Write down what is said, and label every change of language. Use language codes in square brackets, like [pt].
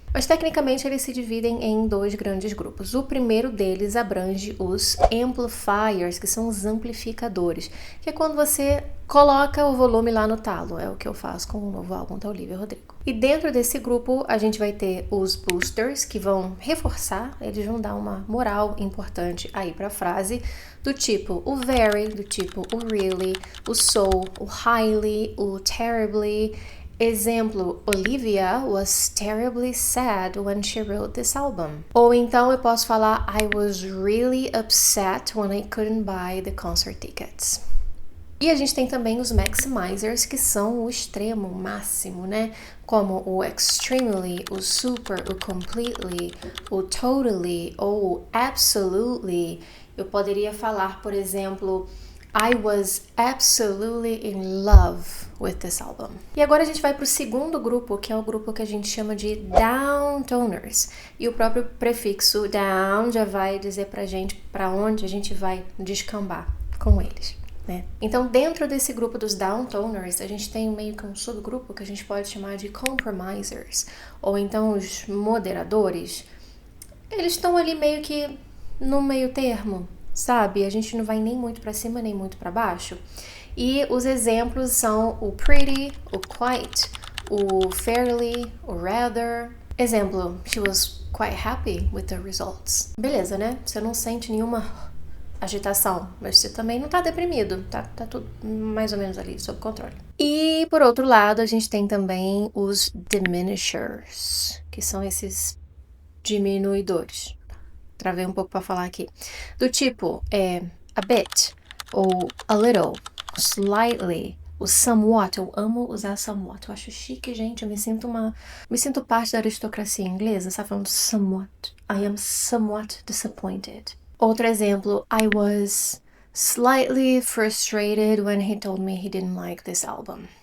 [pt] Mas tecnicamente eles se dividem em dois grandes grupos. O primeiro deles abrange os amplifiers, que são os amplificadores, que é quando você coloca o volume lá no talo, é o que eu faço com o novo álbum da Olivia Rodrigo. E dentro desse grupo a gente vai ter os boosters, que vão reforçar, eles vão dar uma moral importante aí para a frase, do tipo o very, do tipo o really, o so, o highly, o terribly. [en] Exemplo, Olivia was terribly sad when she wrote this album. [pt] Ou então eu posso falar [en] I was really upset when I couldn't buy the concert tickets. [pt] E a gente tem também os maximizers, que são o extremo, o máximo, né? Como o extremely, o super, o completely, o totally ou o absolutely. Eu poderia falar, por exemplo, [en] I was absolutely in love with this album. [pt] E agora a gente vai para o segundo grupo, que é o grupo que a gente chama de downtoners. E o próprio prefixo down já vai dizer pra gente para onde a gente vai descambar com eles, né? Então, dentro desse grupo dos downtoners, a gente tem meio que um subgrupo que a gente pode chamar de compromisers, ou então os moderadores. Eles estão ali meio que no meio termo, sabe? A gente não vai nem muito para cima, nem muito para baixo. E os exemplos são o pretty, o quite, o fairly, o rather. [en] Exemplo, she was quite happy with the results. [pt] Beleza, né? Você não sente nenhuma agitação, mas você também não tá deprimido, tá tudo mais ou menos ali sob controle. E, por outro lado, a gente tem também os diminishers, que são esses diminuidores. Travei um pouco para falar aqui. Do tipo, [en] a bit, ou a little, slightly, o somewhat. [pt] Eu amo usar somewhat. Eu acho chique, gente. Eu me sinto parte da aristocracia inglesa, sabe? Falando somewhat. [en] I am somewhat disappointed. [pt] Outro exemplo, [en] I was slightly frustrated when he told me he didn't like this album.